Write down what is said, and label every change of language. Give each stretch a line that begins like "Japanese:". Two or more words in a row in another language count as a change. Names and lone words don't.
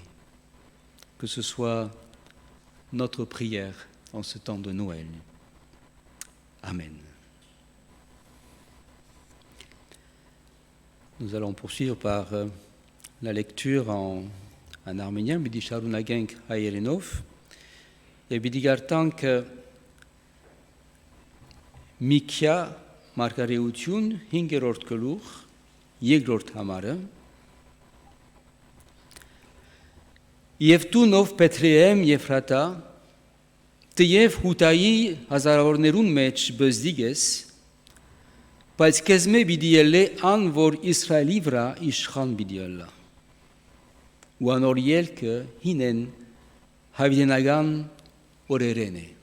French: Que ce soit notre prière en ce temps de Noël. Amen. Nous allons poursuivre par la lecture en arménien,
Armenian: Պիտի շարունակենք հայերենով, et պիտի կարդանք Միքիա մարգարեություն, հինգերորդ գլուխ, երկրորդ համարը. Եվ դու նով Պետրեեմ Եփրատա, տեև հուտայի հազարավորներուն մեջ բզդիգ ես, բայց քեզ մե պիտի ելե ան, որ Իսրայելի վրա իշխան պիտի ելա։ Ու անոր ելքը հինեն հավիտենական օրերեն է։